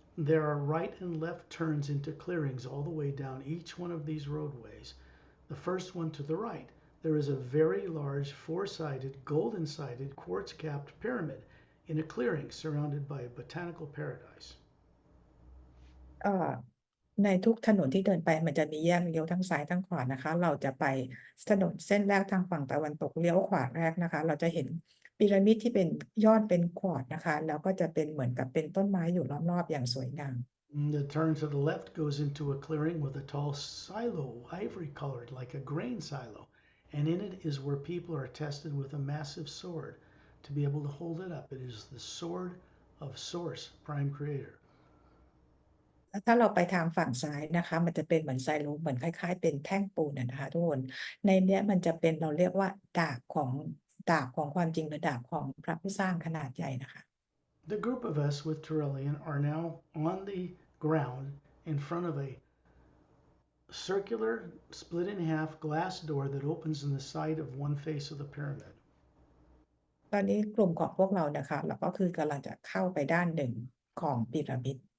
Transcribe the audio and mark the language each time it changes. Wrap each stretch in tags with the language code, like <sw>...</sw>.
<en>There are right and left turns into clearings all the way down each one of these roadways. The first one to the right, there is a very large four-sided, golden-sided, quartz-capped pyramid in a clearing surrounded by a botanical paradise.</en> <th>ในทุกถนนที่เดินไปมันจะมีแยกเลี้ยวทั้งซ้ายทั้งขวานะคะเราจะไปถนนเส้นแรกทางฝั่งตะวันตกเลี้ยวขวาแรกนะคะเราจะเห็นพีระมิดที่เป็นยอดเป็นควอร์ตนะคะแล้วก็จะเป็นเหมือนกับเป็นต้นไม้อยู่รอบๆอย่างสวยงาม</th> <en>The turn to the left goes into a clearing with a tall silo, ivory colored like a grain silo, and in it is where people are tested with a massive sword to be able to hold it up. It is the sword of Source, Prime Creator.</en> <th>ถ้าเราไปทางฝั่งซ้ายนะคะมันจะเป็นเหมือนไซโลเหมือนคล้ายๆเป็นแท่งปูนนะคะทุกคนในเนี้ยมันจะเป็นเราเรียกว่าดาบของความจริงหรือดาบของพระผู้สร้างขนาดใหญ่นะคะ</th> <en>The group of us with Turellian are now on the ground in front of a circular, split in half glass door that opens in the side of one face of the pyramid.</en> <th>ตอนนี้กลุ่มของพวกเรานะคะเราก็คือกำลังจะเข้าไปด้านหนึ่งของพีระมิด</th>